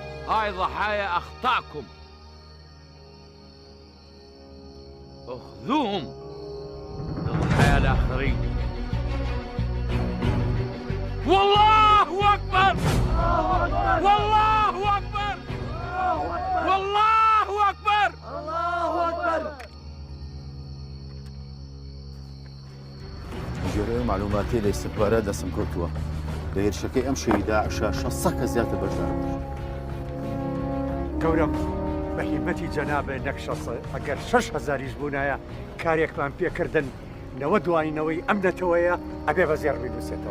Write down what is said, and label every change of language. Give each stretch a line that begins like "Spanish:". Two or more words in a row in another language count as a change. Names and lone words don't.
Arabic: هاي ضحايا أخطائكم، اخذوهم لضحايا الآخرين. والله أكبر، والله أكبر، والله أكبر، الله أكبر.
Central Kurdish: جێرەوە معلوماتی لە ئیستخبارە دەسم کەوتووە لە هێرشەکەی ئەم شەوی داعشە 600 کەس زیاتر بەشدار بوو. گەورم بە هیمەتی جەنابێ نەک 600 ئەگەر 6,000 بوونایە کارێکمان پێکردن نەوە دوایینەوەی ئەم نەتەوەیە ئەبێ بە زێر بینوسێتەوە.